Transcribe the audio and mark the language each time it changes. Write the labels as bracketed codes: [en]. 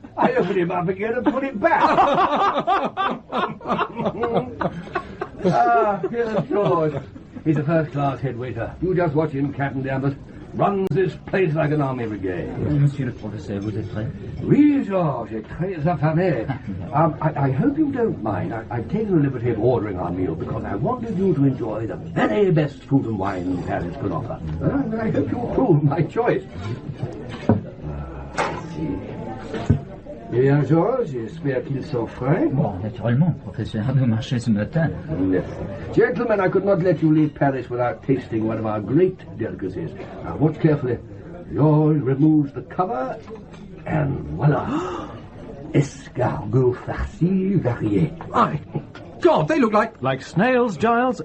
[en] I opened him up again and put him back. Here's George. He's a first-class head waiter. You just watch him, Captain Danvers. Runs this place like an army brigade. [fr] Monsieur le professeur, vous êtes prêt? Oui, George, [en] it's [fr] très affamé. [en] I hope you don't mind. I've taken the liberty of ordering our meal because I wanted you to enjoy the very best food and wine Paris can offer. And I hope you approve my choice. Let's see. [fr] Eh bien, George, j'espère qu'ils sont frais. Bon, naturellement, professeur, nous marchons ce matin. [en] Yes. Gentlemen, I could not let you leave Paris without tasting one of our great delicacies. Now, watch carefully. George removes the cover, and voila. [fr] Escargot farci varié. [en] My God, they look like... Like snails, Giles?